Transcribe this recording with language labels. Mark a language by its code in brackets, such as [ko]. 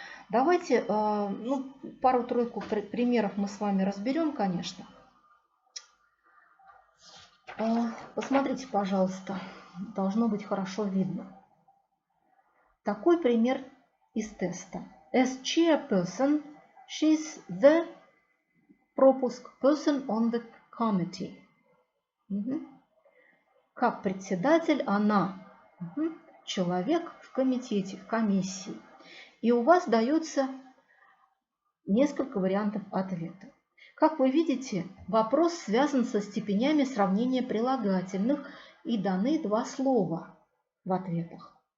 [ru] Давайте пару-тройку примеров мы с вами разберем, конечно. Посмотрите, пожалуйста, должно быть хорошо видно. Такой пример из теста. [en] As chairperson, she's the [ru] пропуск [en] person on the committee. [ru] Как председатель она человек в комитете, в комиссии. И у вас дается несколько вариантов ответа. Как вы видите, вопрос связан со степенями сравнения прилагательных и даны два слова в ответах.